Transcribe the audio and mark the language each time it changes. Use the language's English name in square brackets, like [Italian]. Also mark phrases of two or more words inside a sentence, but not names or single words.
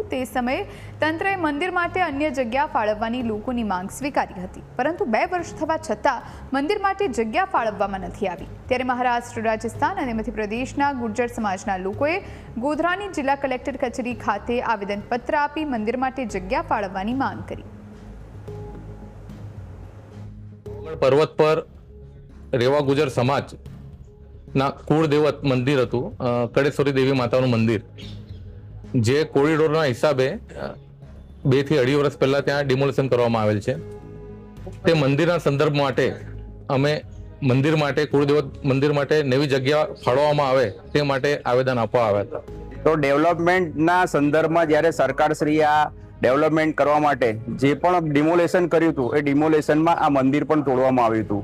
[Gujarati] તે સમયે તંત્રએ મંદિર માટે અન્ય જગ્યા ફાળવવાની લોકોની માંગ સ્વીકારી હતી, પરંતુ 2 વર્ષ થવા છતાં મંદિર માટે જગ્યા ફાળવવામાં નથી આવી। ત્યારે મહારાષ્ટ્ર, રાજસ્થાન અને મધ્યપ્રદેશના ગુર્જર સમાજના લોકોએ ગોધરાની જિલ્લા કલેક્ટર કચેરી ખાતે આવેદનપત્ર આપી મંદિર માટે જગ્યા ફાળવવાની માંગ કરી। પર્વત પર રેવા ગુજર સમાજ ના કુળદેવત મંદિર હતું કળેશ્વરી દેવી માતાનું મંદિર જે કોરિડોરના હિસાબે 2 થી 2.5 વર્ષ પહેલા ત્યાં ડિમોલેશન કરવામાં આવેલ છે। તે મંદિરના સંદર્ભ માટે અમે મંદિર માટે કુળદેવત મંદિર માટે નવી જગ્યા ફાળવવામાં આવે તે માટે આવેદન આપવા આવ્યા હતા। તો ડેવલપમેન્ટના સંદર્ભમાં જ્યારે સરકારશ્રી આ ડેવલપમેન્ટ કરવા માટે જે પણ ડિમોલેશન કર્યું હતું એ ડિમોલેશનમાં આ મંદિર પણ તોડવામાં આવ્યું હતું।